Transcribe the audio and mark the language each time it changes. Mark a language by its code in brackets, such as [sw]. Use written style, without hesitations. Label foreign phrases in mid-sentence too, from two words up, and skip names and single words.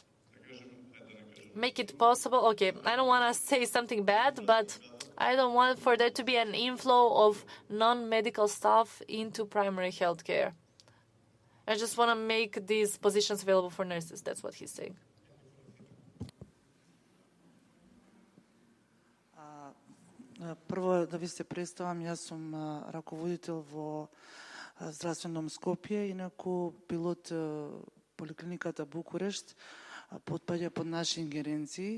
[en] Let us not make it possible. Okay, I don't want to say something bad, but I don't want for there to be an inflow of non-medical staff into primary health care. I just want to make these positions available for nurses. That's what he's saying. [mk] Прво да ви се представам, јас сум раководител во здравственом Скопје, инаку пилот поликлиниката Букурешт потпаѓа под наши ингеренции.